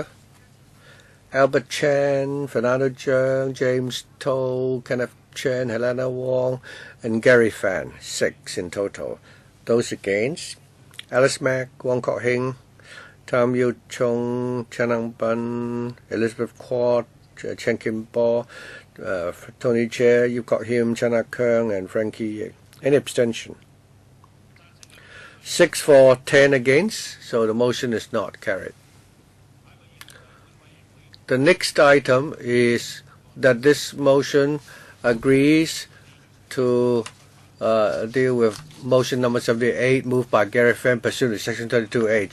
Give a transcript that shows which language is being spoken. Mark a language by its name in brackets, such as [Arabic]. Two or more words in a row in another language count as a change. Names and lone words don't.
[English] Albert Chan, Fernando Zhang, James Toh, Kenneth Chen, Helena Wong, and Gary Fan. 6 in total. Those against? Alice Mack, Wong Kok Heng, Tam Yu Chung, Chanang Bun, Elizabeth Quat, Chen Kim Bo, Tony Chair, Yu Kok Him, Chana Keung, and Frankie Yik. Any abstention? 6-4, 10 against, so the motion is not carried. The next item is that this motion agrees to deal with motion number 78, moved by Gary Fan, pursuant to section 32A.